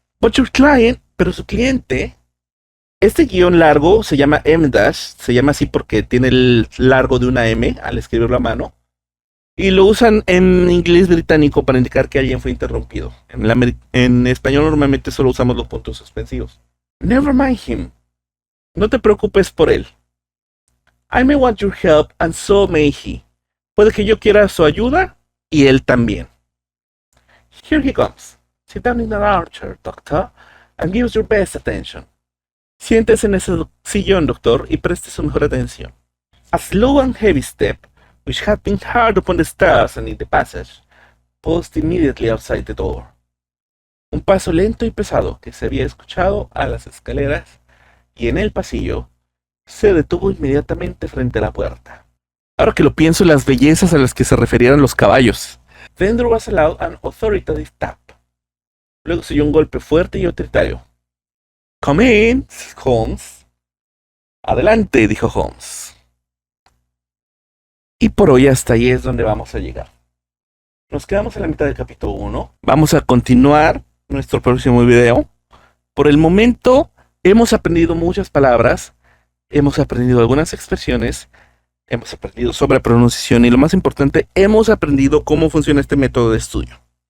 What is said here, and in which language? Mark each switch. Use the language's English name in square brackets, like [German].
[English] But your client, [Spanish] pero su cliente, este guión largo se llama M-Dash, se llama así porque tiene el largo de una M al escribirlo a mano. Y lo usan en inglés británico para indicar que alguien fue interrumpido. En español normalmente solo usamos los puntos suspensivos. [English] Never mind him. [Spanish] No te preocupes por él. [English] I may want your help and so may he. [Spanish] Puede que yo quiera su ayuda y él también. [English] Here he comes. Sit down in that armchair, doctor, and give us your best attention. [Spanish] Siéntese en ese sillón, doctor, y preste su mejor atención. [English] A slow and heavy step, which had been hard upon the stairs and in the passage, paused immediately outside the door. [Spanish] Un paso lento y pesado que se había escuchado a las escaleras y en el pasillo se detuvo inmediatamente frente a la puerta. Ahora que lo pienso, las bellezas a las que se referían los caballos. [English] Then there was allowed an authoritative tap. [Spanish] Luego se oyó un golpe fuerte y autoritario. [English] Come in, Holmes. [Spanish] Adelante, dijo Holmes. Y por hoy hasta ahí es donde vamos a llegar. Nos quedamos en la mitad del capítulo 1. Vamos a continuar nuestro próximo video. Por el momento hemos aprendido muchas palabras, hemos aprendido algunas expresiones, hemos aprendido sobre pronunciación y lo más importante, hemos aprendido cómo funciona este método de estudio.